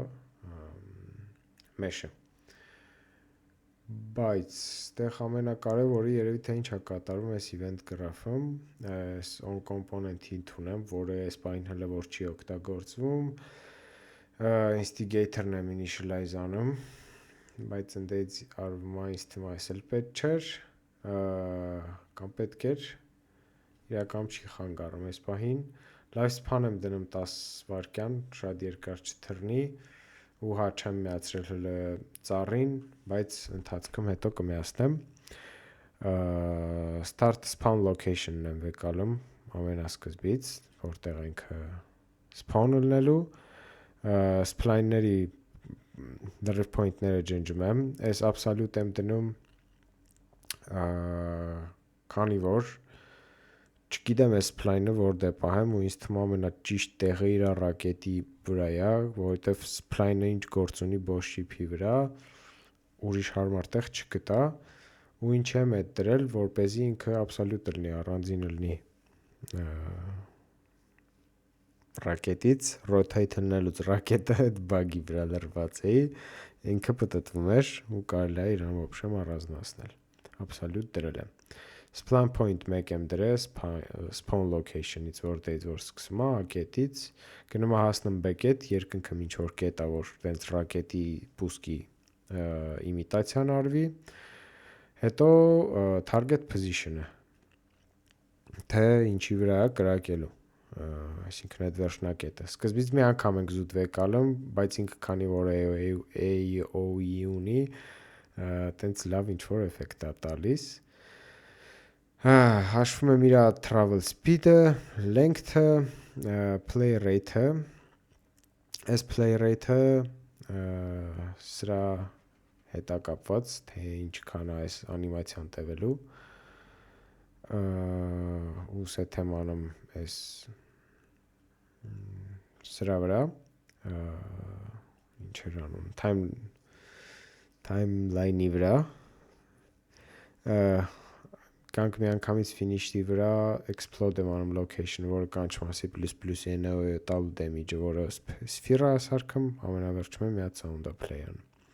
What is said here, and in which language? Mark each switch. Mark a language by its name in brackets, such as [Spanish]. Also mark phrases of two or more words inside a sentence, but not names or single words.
[Armenian] մեշը, բայց ստեղ ամենակարևորը երևի թե ինչ է կատարում այս [English] event graph- [Armenian] ում, այս [English] on component hint [Armenian] ունեմ, որը այս պահին հլը որ չի օգտագործվում, instigator-ն եմ initialize անում, բայց ընդեից արվում է ինձ թվում այս էլ պետք չէր, կամ պետք էր, իրականում չի խանգարում այս պահին, lifespan եմ դնում 10 վարկյան, շատ երկար չթռնի, ու հա չեմ միացրել հլը ծառին, բայց ընթացքում հետո կմիացնեմ, [English] start spawn location- [Armenian] ն եմ վեկալում ամենասկզբից, որտեղ ինքը spawn լնելու, spline-ների լրիվ point-ները ջնջում եմ, այս absolute եմ դնում, քանի որ չգիտեմ այս spline-ը որտե պահեմ ու ինձ թվում ամենաճիշտ տեղը իր ռակետի վրա է, որովհետև spline-ը ինչ գործ ունի [English] boss ship- [Armenian] ի վրա, ուրիշ հարմար տեղ չգտա, ու ինչ եմ էդ դրել, որպեսզի ինքը absolute լինի, առանձին լինի ռակետից, rotate լնելուց ռակետը այդ բագի վրա լրված էի, ինքը պատտվում էր ու կարելի է իրան ոբշեմ առանձնացնել։ Absolute դրել եմ։ [English] Spawn point [Armenian] 1 եմ դրել [English] spawn location- [Armenian] ից, որտեղից որ սկսում է, ակետից, գնում է հասնում B կետ, երկնքը ինչ որ կետ է, որ տենց ռակետի պուսկի իմիտացիան արվի, հետո [English] target position- [Armenian] ը, թե ինչի վրա է կրակելու, այսինքն այդ վերջնակետը։ Սկզբից մի անգամ ենք զուտ վեկալում, բայց ինքը քանի որ AOE ունի, տենց լավ ինչ որ էֆեկտ է տալիս։ Հաշվում եմ իր [English] travel speed- [Armenian] ը, length-ը, [English] play rate- [Armenian] ը, այս [English] play rate- [Armenian] ը սրա հետ է կապված, թե ինչքան է այս անիմացիան տևելու, ու set եմ անում այս սրա վրա, ինչ էր անում, timeline-ի վրա, կանք մի անգամից finish-ի վրա explode եմ անում location, որը կանչում ասի ++ NO տալու damage-ը, որը սֆիրա սարքում, ամենավերջում եմ միած sound-ը play-ան։